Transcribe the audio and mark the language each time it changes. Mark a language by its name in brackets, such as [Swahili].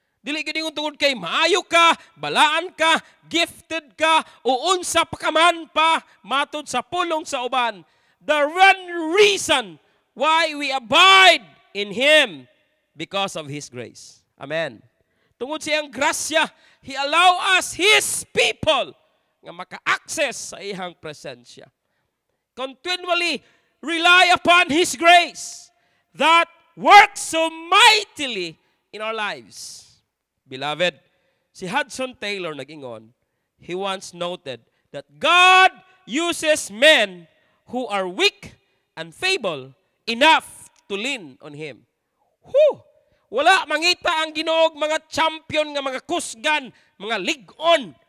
[Cebuano] Dili gid ingon tungod kay maayo ka, balaan ka, gifted ka, o unsa pa ka man pa matud sa pulong sa uban. [English] The one reason why we abide in Him because of His grace. Amen. [Cebuano] Tungod sa iyang grasya, [English] He allow us, His people, [Cebuano] nga maka-access sa iyang presensya. [English] Continually rely upon His grace that works so mightily in our lives. Beloved, [Cebuano] si Hudson Taylor nag-ingon, [English] he once noted that God uses men who are weak and feeble enough to lean on Him. [Cebuano] Wala mangita ang Ginoo mga champion nga mga kusgan, mga lig-on.